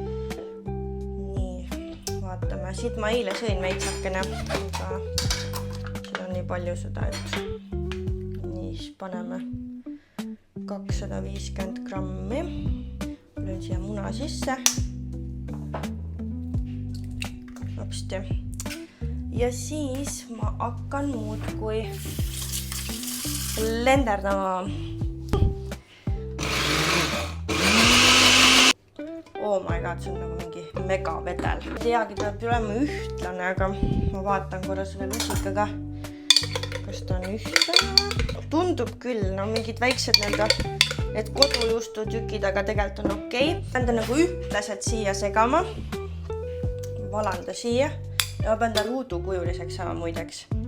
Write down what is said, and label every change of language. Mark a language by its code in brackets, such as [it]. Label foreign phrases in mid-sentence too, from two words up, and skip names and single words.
[et] Vaatame, siit ma eile sõin veitsakene, aga siin on nii palju seda, et nii, siis paneme 250 grammi. Löön siia muna sisse. Hopsti. ja siis ma hakkan muudkui lenderdama. [en] Oh my god, [et] see on nagu mingi mega vedel. Ei teagi, ta peab olema ühtlane, aga ma vaatan korra selle lusikaga, kas ta on ühtlane. Tundub küll, no mingid väiksed need kodujuustu tükid, aga tegelikult on okei. Pean ta nagu ühtlaselt siia segama. Valan ta siia ja ma pean ta ruudukujuliseks sama muideks.